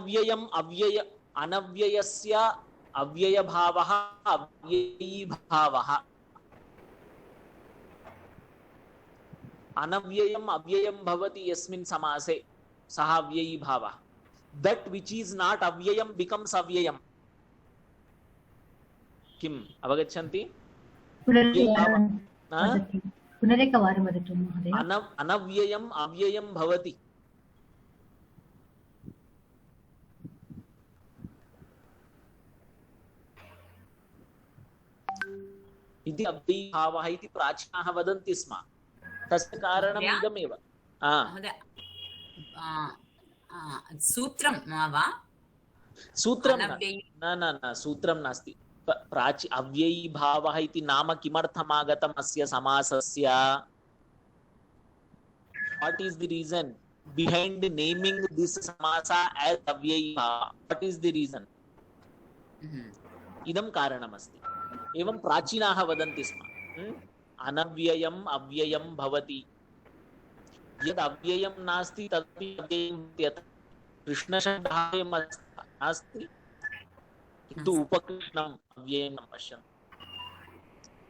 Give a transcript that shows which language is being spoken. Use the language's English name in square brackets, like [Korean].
[Sanskrit] अनव्ययस्य अव्ययभावः अव्ययीभावः। अनव्ययम् अव्ययं भवति यस्मिन् समासे, सः अव्ययीभावः। [English] That which is not अव्ययं becomes अव्ययम्। [Sanskrit] किम् अवगच्छन्ति? पुनरेकवारं वदतु महोदय। अनव्ययम् अव्ययं भवति। इति अव्ययीभावः इति प्राचीनाः वदन्ति स्म। तस्य कारणम् इदमेव। सूत्रं वा? सूत्रं न, सूत्रं नास्ति। अव्ययीभावः इति नाम किमर्थम् आगतम् अस्य समासस्य? [English] What is the reason behind naming this samasa as avyayibhava? What is the reason? [Sanskrit] इदं कारणमस्ति। एवं प्राचीनाः वदन्ति स्म, अनव्ययम् अव्ययं भवति। यद् अव्ययं नास्ति तदपि अव्ययं भवति। कृष्णशब्दः नास्ति, किन्तु उपकृष्णम् अव्ययं न पश्यन्तु।